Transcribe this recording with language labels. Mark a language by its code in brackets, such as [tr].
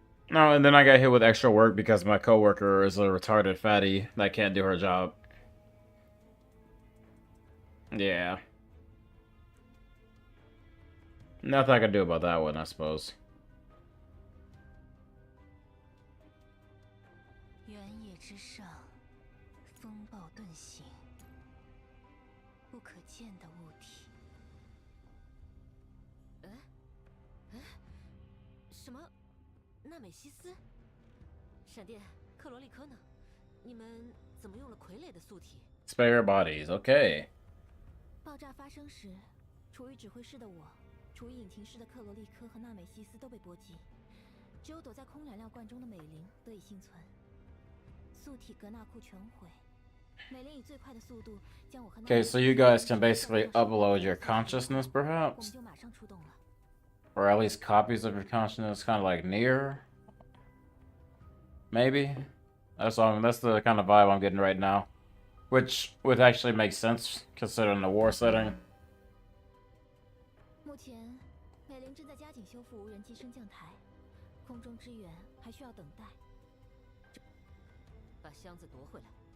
[en] No, and then I got hit with extra work because my coworker is a retarded fatty that can't do her job. Yeah. Nothing I can do about that one, I suppose. [zh] 原野之上，风暴遁形，不可见的物体。什么？纳美西斯？闪电，克罗利科呢？你们怎么用了傀儡的素体？ [en] Spare bodies, okay. [zh] 爆炸发生时，处于指挥室的我，处于引擎室的克罗利科和纳美西斯都被波及，只有躲在空燃料罐中的美玲得以幸存。素体格纳库全毁。 [en] Okay, so you guys can basically upload your consciousness, perhaps? Or at least copies of your consciousness, kind of like near? Maybe? That's the kind of vibe I'm getting right now. Which would actually make sense, considering the war setting. [zh] 目前，美玲正在加紧修复无人机升降台，空中支援还需要等待。把箱子夺回来。